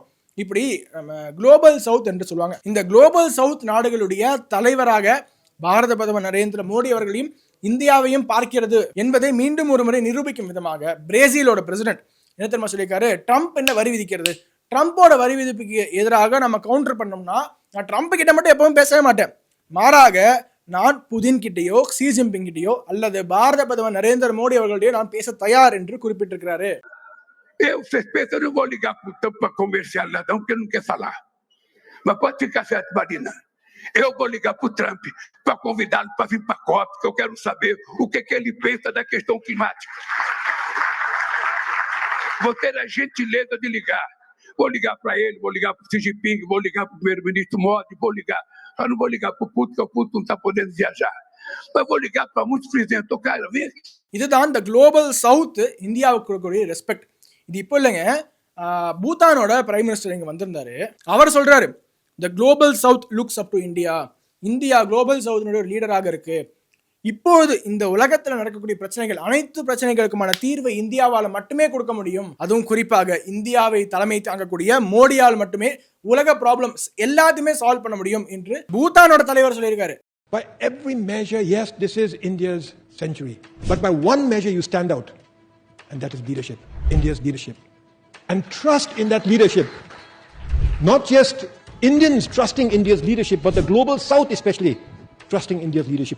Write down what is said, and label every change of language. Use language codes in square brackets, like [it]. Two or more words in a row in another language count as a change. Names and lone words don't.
[ta] இப்படி நம்ம [en] global south [ta] என்று சொல்லுவாங்க. இந்த [en] global south [ta] நாடுகளுடைய தலைவராக பாரத பிரதமர் நரேந்திர மோடி அவர்களையும் இந்தியாவையும் பார்க்கிறது என்பதை மீண்டும் ஒரு முறை நிரூபிக்கும் விதமாக பிரேசிலோட பிரசிடென்ட் என்ன தெரியுமா சொல்லியிருக்காரு? ட்ரம்ப் என்ன வரி விதிக்கிறது, ட்ரம்போட வரி விதிப்புக்கு எதிராக நம்ம கவுண்டர் பண்ணோம்னா நான் ட்ரம்ப் கிட்ட மட்டும் எப்பவும் பேசவே மாட்டேன், மாறாக நான் புதின் கிட்டையோ ஷி ஜின்பிங் கிட்டையோ அல்லது பாரத பிரதமர் நரேந்திர மோடி அவர்களுடைய நான் பேச தயார் என்று குறிப்பிட்டிருக்கிறாரு. [pt] Vocês pensam, eu não vou ligar pro Trump para comercial, não, porque ele não quer falar. Mas pode ficar certo, Marina. Eu vou ligar pro Trump para convidá-lo para vir para a COP, porque eu quero saber o que ele pensa da questão climática. Vou ter a gentileza de ligar. Vou ligar para ele, vou ligar para o Xi Jinping, vou ligar para o primeiro-ministro Modi, vou ligar. Eu não vou ligar para o Putin, porque o Putin não está podendo viajar. Mas vou ligar para muitos presidentes. Eu quero ver. [ta] இதுதான் இந்த [en] global south [ta] இந்தியாவுக்கு இருக்கக்கூடிய ரெஸ்பெக்ட். இது இப்போ இல்லைங்க, பூட்டானோட [en] prime minister [ta] இங்க வந்திருந்தாரு. அவர் சொல்றாரு, [en] the global south looks up to India. [ta] இந்தியா குளோபல் சவுத்தினுடைய ஒரு லீடராக இருக்கு. இப்போது இந்த உலகத்தில் நடக்கக்கூடிய பிரச்சனைகள், அனைத்து பிரச்சனைகளுக்குமான தீர்வை இந்தியாவால் மட்டுமே கொடுக்க முடியும். அதுவும் குறிப்பாக இந்தியாவை தலைமை தாங்கக்கூடிய மோடியால் மட்டுமே உலக ப்ராப்ளம்ஸ் எல்லாத்தையுமே சால்வ் பண்ண முடியும் என்று பூட்டானோட தலைவர் சொல்லியிருக்காரு. [en] By every measure, yes, this is India's century. But by one measure you stand out, and that is leadership, India's leadership. And trust in that leadership. Not just Indians trusting India's leadership, but the global south especially trusting India's leadership.